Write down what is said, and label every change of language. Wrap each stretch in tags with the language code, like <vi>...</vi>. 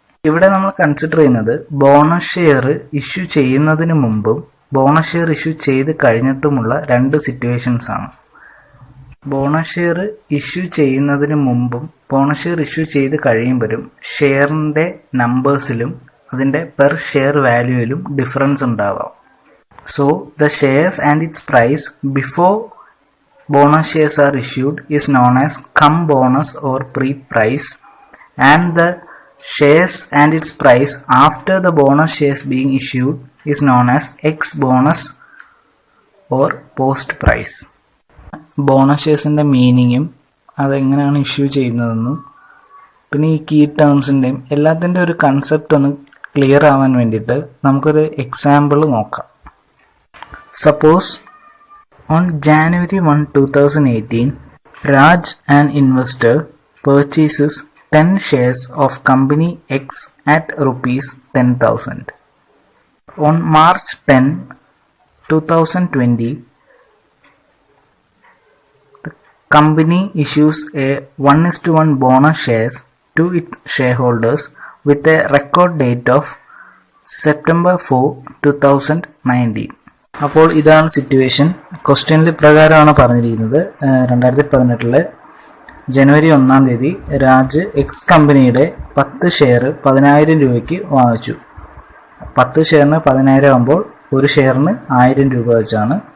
<ml>ഇവിടെ നമ്മൾ കൺസിഡർ ചെയ്യുന്നത് ബോണസ് ഷെയർ ഇഷ്യൂ ചെയ്യുന്നതിന് മുമ്പും ബോണസ് ഷെയർ ഇഷ്യൂ ചെയ്ത് കഴിഞ്ഞിട്ടുമുള്ള രണ്ട് സിറ്റുവേഷൻസ് ആണ്. ബോണസ് ഷെയർ ഇഷ്യൂ ചെയ്യുന്നതിന് മുമ്പും ബോണസ് ഷെയർ ഇഷ്യൂ ചെയ്ത് കഴിയുമ്പോഴും ഷെയറിൻ്റെ നമ്പേഴ്സിലും അതിൻ്റെ പെർ ഷെയർ വാല്യൂയിലും ഡിഫറൻസ് ഉണ്ടാവാം.</ml> <en>So the shares and its price before bonus shares are issued is known as cum bonus or pre-price, and the shares and its price after the bonus shares being issued is known as ex bonus or post price.</en> <ml>Bonus ഷെയർസിൻ്റെ മീനിങ്ങും അതെങ്ങനെയാണ് issue ചെയ്യുന്നതെന്നും പിന്നെ ഈ key ടേംസിൻ്റെയും എല്ലാത്തിൻ്റെ ഒരു concept ഒന്ന് clear ആവാൻ വേണ്ടിയിട്ട് നമുക്കൊരു എക്സാമ്പിൾ നോക്കാം.</ml> <en>Suppose on January 1, 2018, Raj, an investor, purchases 10 shares of company X at rupees 10,000. On March 10, 2020, the company issues a 1:1 bonus shares to its shareholders with a record date of September 4, 2019.</en> <ml>അപ്പോൾ ഇതാണ് situation. ക്വസ്റ്റ്യനിൽ പ്രകാരമാണ് പറഞ്ഞിരിക്കുന്നത്. 2018 ജനുവരി 1 തീയതി Raj X കമ്പനിയുടെ 10 share 10,000 രൂപയ്ക്ക് വാങ്ങിച്ചു. 10 ഷെയറിന് 10,000 ആകുമ്പോൾ ഒരു ഷെയറിന് 1000 രൂപ വെച്ചാണ്.</ml>